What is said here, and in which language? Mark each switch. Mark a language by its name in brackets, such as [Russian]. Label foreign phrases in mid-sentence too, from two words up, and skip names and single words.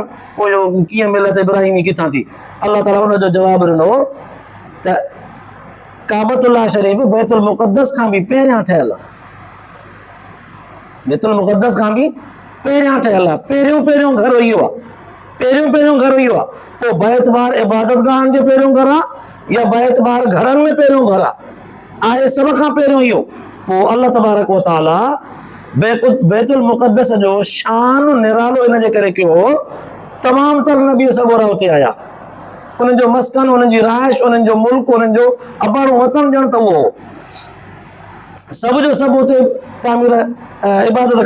[Sindhi] पोइ इहो कीअं मिलत इब्राहिमी किथां थी? अल्लाह ताला उन जो जवाबु ॾिनो त काबतुल्लाह शरीफ़ बैतुल मुक़द्दस खां बि पहिरियां ठहियल आहे। बैतुल मुक़द्दस खां बि पहिरियां ठहियल आहे। पहिरियों घर इहो आहे। पहिरियों घर इहो आहे। पोइ बैत बार इबादत गाहनि जो पहिरियों घर आहे या बैत बार घरनि में पहिरियों घर आहे सभ खां पहिरियों इहो। पोइ [Arabic] الله تبارك وتعالى [Sindhi] बैतुल मुक़द्दस जो शान निरालो इन जे करे कयो, तमामु तर नबी सगोरा उते आया। उन्हनि जो मस्कन, उन्हनि जी रहाइश, उन्हनि जो मुल्क, उन्हनि जो अबाणो वतन ॼण त उहो हो। सभ जो सभु उते तामीर इबादत कंदा।